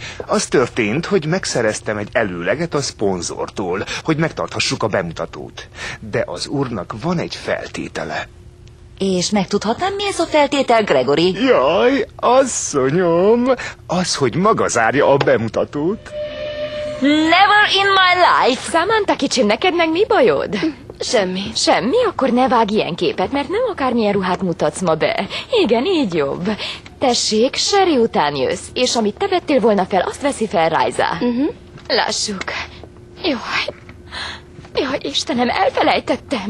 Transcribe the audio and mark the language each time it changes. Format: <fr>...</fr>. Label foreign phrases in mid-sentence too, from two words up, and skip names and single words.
<hu>Az történt, hogy megszereztem egy előleget a szponzortól, hogy megtarthassuk a bemutatót. De az úrnak van egy feltétele. És megtudhatnám, mi ez a feltétel, Gregory? Jaj, asszonyom, az, hogy maga zárja a bemutatót.</hu> <en>Never in my life!</en> <hu>Samantha kicsim, neked meg mi bajod? Semmi. Semmi? Akkor ne vágj ilyen képet, mert nem akármilyen ruhát mutatsz ma be. Igen, így jobb. Tessék, Sherry után jössz, és amit te vettél volna fel, azt veszi fel Rajza. Lássuk. Jaj, Istenem, elfelejtettem.</hu>